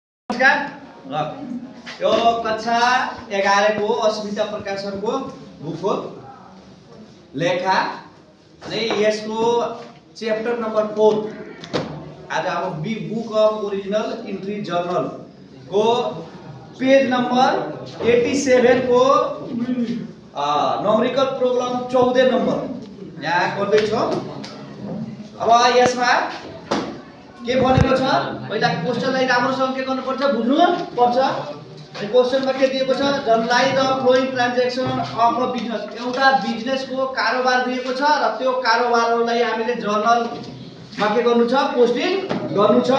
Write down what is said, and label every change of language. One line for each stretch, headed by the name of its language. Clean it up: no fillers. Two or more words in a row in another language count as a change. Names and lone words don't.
Nepali: नमस्कार। यो कक्षा 11 को अस्मिता प्रकाशन को बुक हो लेखा अनि यसको
English: chapter number
Nepali: 4 आज अब बी
English: book of original entry journal
Nepali: को
English: page number
Nepali: 87 को
English: numerical problem
Nepali: 14 नंबर यहाँ गर्दै छौ। अब यसमा के भनेको छ पहिला क्वेशनलाई राम्रोसँग के गर्नु पर्छ बुझ्नु पर्छ। अनि क्वेशनमा के दिएको छ
English: journalize the following transaction of a business.
Nepali: एउटा बिजनेसको कारोबार दिएको छ र त्यो कारोबारलाई हामीले जर्नलमा के गर्नु छ पोस्टिङ गर्नु छ।